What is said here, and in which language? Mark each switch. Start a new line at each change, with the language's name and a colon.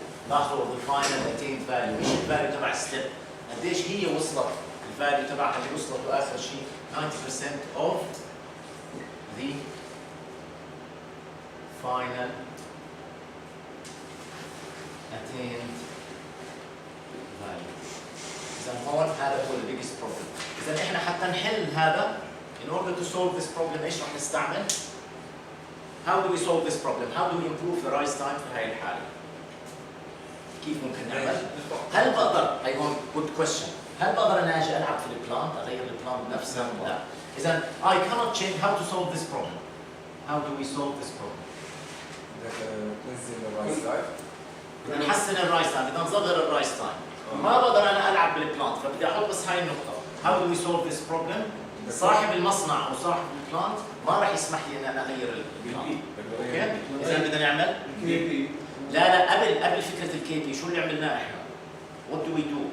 Arabic: لاحظوا
English: the final attained value،
Arabic: مش الفاليو تبع الستيب، قديش هي وصلت، الفاليو تبعها اللي وصلت واخر شيء
English: 90% of the final attained value.
Arabic: إذا هون هذا هو
English: the biggest problem.
Arabic: إذا إحنا حتى نحل هذا
English: in order to solve this problem
Arabic: إيش راح نستعمل؟
English: How do we solve this problem? How do we improve the rise time
Arabic: في هاي الحالة؟ كيف ممكن نعمل؟ هل بقدر؟ هي هون
English: good question.
Arabic: هل بقدر أنا أجي ألعب في البلان، أغير البلان بنفسها؟ لا.
English: إذا I cannot change how to solve this problem. How do we solve this problem?
Arabic: تنزل الرايس تايم. بدنا نحسن الرايس تايم، بدنا نصغر الرايس تايم. ما بقدر أنا ألعب بالبلان، فبدي أحط بس هاي النقطة.
English: How do we solve this problem?
Arabic: صاحب المصنع او صاحب البلانت ما راح يسمح لي ان انا اغير البلانت. اوكي؟ اذا بدنا نعمل لا قبل فكره الكي بي شو اللي عملناه احنا؟
English: What do we do?